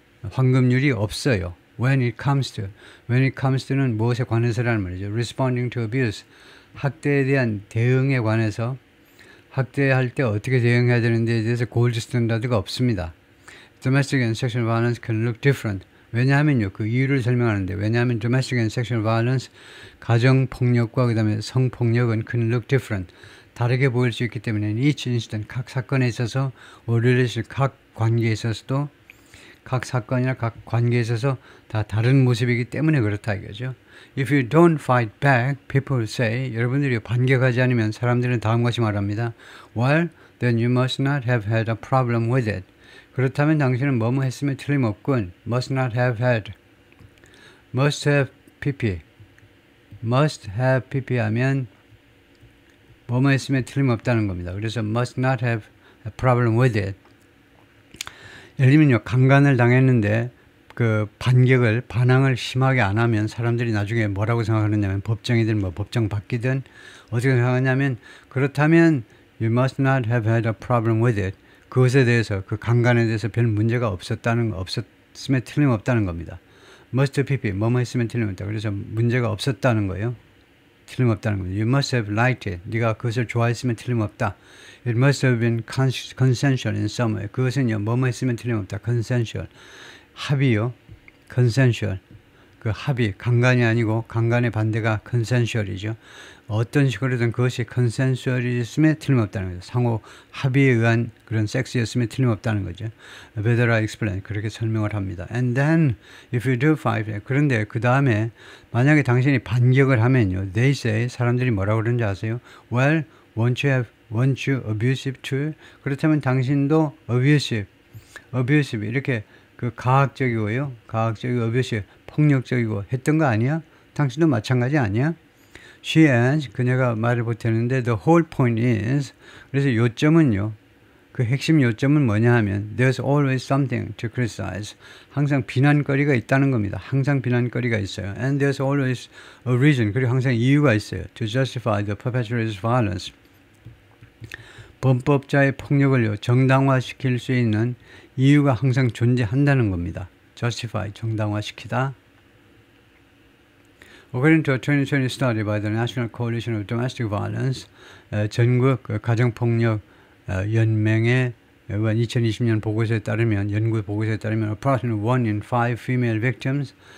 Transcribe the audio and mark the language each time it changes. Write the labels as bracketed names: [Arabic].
[Korean] 황금률이 없어요. [English] When it comes to [Korean] 는 무엇에 관해서라는 말이죠. [English] Responding to abuse. [Korean] 학대에 대한 대응에 관해서 학대할 때 어떻게 대응해야 되는지에 대해서 골드 스탠다드가 없습니다. [English] Domestic and sexual violence can look different. [Korean] 왜냐하면요. 그 이유를 설명하는데 왜냐하면 [English] domestic and sexual violence [Korean] 가정폭력과 그 다음에 성폭력은 [English] can look different. [Korean] 다르게 보일 수 있기 때문에 [English] each incident [Korean] 각 사건에 있어서 각 관계에 있어서도 각 사건이나 각 관계에 있어서 다 다른 모습이기 때문에 그렇다 이거죠. [English] If you don't fight back, people say, [Korean] 여러분들이 반격하지 않으면 사람들은 다음같이 말합니다. [English] Well, then you must not have had a problem with it. [Korean] 그렇다면 당신은 뭐뭐 했으면 틀림없군. [English] Must not have had. Must have pp. [Korean] Must have pp 하면 뭐뭐 했으면 틀림없다는 겁니다. [English] 그래서 must not have a problem with it. [Korean] 예를 들면요, 강간을 당했는데 그 반항을 심하게 안 하면 사람들이 나중에 뭐라고 생각하느냐면 법정이든 뭐 법정 받기든 어떻게 생각하냐면 그렇다면 [English] you must not have had a problem with it. [Korean] 그것에 대해서 그 강간에 대해서 별 문제가 없었으면 틀림없다는 겁니다. must pp 뭐뭐 했으면 틀림없다. 그래서 문제가 없었다는 거예요. 틀림없다는 겁니다. [English] You must have liked it. [Korean] 네가 그것을 좋아했으면 틀림없다. [English] It must have been consensual in some way. [Korean] 그것은요, 뭐뭐 했으면 틀림없다. [English] consensual. 합의요. consensual. [Korean] 그 합의, 강간이 아니고 강간의 반대가 consensual이죠. 어떤 식으로든 그것이 consensual이었으면 틀림없다는 거죠. 상호 합의에 의한 그런 섹스였으면 틀림없다는 거죠. [English] Better I explain. [Korean] 그렇게 설명을 합니다. [English] And then, if you do fight, [Korean] 그런데 그 다음에 만약에 당신이 반격을 하면요. [English] They say, [Korean] 사람들이 뭐라고 그러는지 아세요? [English] Well, won't you abusive too? [Korean] 그렇다면 당신도 abusive 이렇게 그 가학적이고 abusive, 폭력적이고 했던 거 아니야? 당신도 마찬가지 아니야? [English] She adds, [Korean] 그녀가 말을 보태는데 [English] the whole point is, [Korean] 그래서 요점은요, 그 핵심 요점은 뭐냐 하면 [English] there's always something to criticize. [Korean] 항상 비난거리가 있다는 겁니다. 항상 비난거리가 있어요. [English] And there's always a reason, [Korean] 그리고 항상 이유가 있어요. [English] To justify the perpetrator's violence. [Korean] 범법자의 폭력을요, 정당화시킬 수 있는 이유가 항상 존재한다는 겁니다. justify, 정당화시키다. [English] According to a 2020 study by the National Coalition of Domestic Violence, [Korean] 전국 가정폭력 연맹의 2020년 보고서에 따르면, [English] 연구 보고서에 따르면 approximately 1 in 5 female victims,